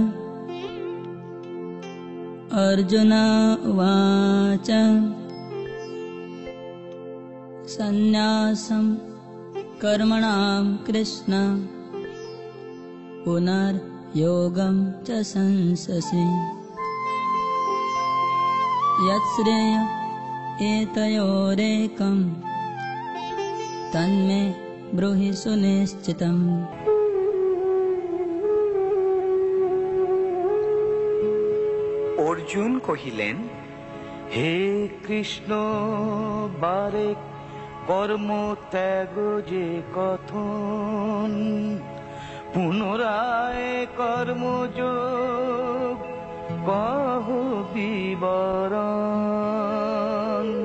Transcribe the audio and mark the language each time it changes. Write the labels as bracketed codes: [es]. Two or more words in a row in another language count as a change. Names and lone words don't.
[sa] अर्जुन उवाच सन्न्यासं कर्मणां कृष्ण पुनर्योगं च संससि। यत्श्रेय एतयोरेकं तन्मे ब्रूहि सुनिश्चितम्। [bn] অর্জুন কহিলেন, হে কৃষ্ণ, বারে কর্ম ত্যাগ যে কথন, পুনরায় কর্মযোগ কহ বিবরণ।